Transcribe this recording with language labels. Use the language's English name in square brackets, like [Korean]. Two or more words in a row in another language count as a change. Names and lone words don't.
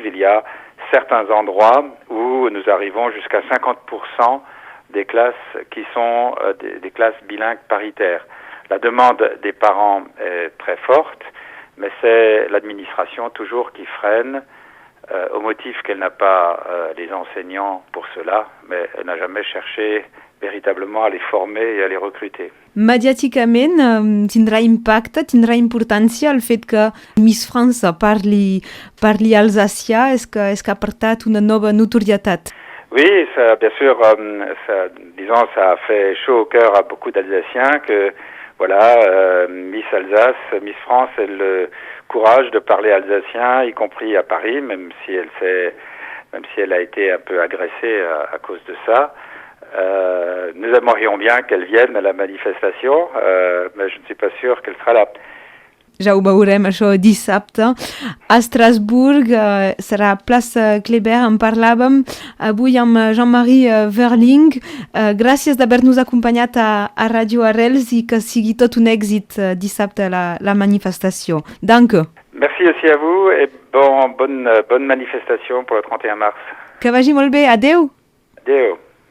[French] Il y a certains endroits où nous arrivons jusqu'à 50% des classes qui sont des classes bilingues paritaires. La demande des parents est très forte, mais c'est l'administration toujours qui freine au motif qu'elle n'a pas les enseignants pour cela, mais elle n'a jamais cherché véritablement a les former i a les recruter. [Catalan] Mediàticament tindrà impacte, tindrà importància el fet que Miss France parli alsacià, és que ha portat una nova notorietat. [French] Oui, ça, bien sûr, ça a fait chaud au cœur à beaucoup d'Alsaciens que, voilà, Miss Alsace, Miss France a le courage de parler alsacien, y compris à Paris, même si elle a été un peu agressée à cause de ça. Nous aimerions bien qu'elle vienne à la manifestation, mais je ne suis pas sûr qu'elle sera là. [Catalan] Ja ho veurem, això dissabte. A Estrasburg serà plaça Kléber, en parlàvem avui amb Jean-Marie Verling. Gràcies d'haver-nos acompanyat a Radio Arrels i que sigui tot un èxit dissabte la manifestació. [French] Danke. Merci aussi à vous et bonne manifestation pour le 31 mars. [Catalan] Que vagi molt bé. Adeu. Adeu.